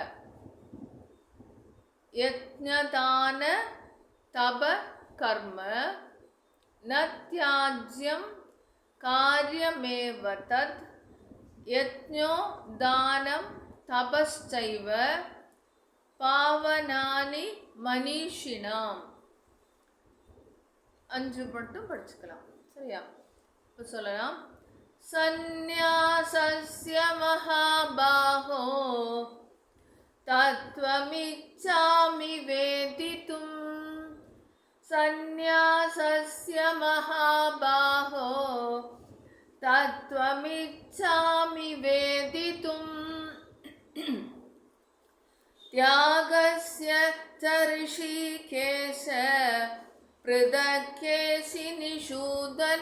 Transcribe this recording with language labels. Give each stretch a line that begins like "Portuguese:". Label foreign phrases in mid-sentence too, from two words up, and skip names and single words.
Sanskrit: यज्ञदान तप कर्म न त्याज्यं कार्यमेव तत्. यज्ञो दानं तपश्चैव पावनानि मनीषिणाम्.
Tamil: 5 மட்டும் படிச்சுக்கலாம். சரியா? இப்போ சொல்லலாம்.
Sanskrit: संन्यासस्य महाबाहो तत्त्वमिच्छामि वेदितुम्. सन्न्यासस्य महाबाहो तत्त्वमिच्छामि वेदितुं. त्यागस्य च ऋषिकेश पृथक् केशिनिषूदन.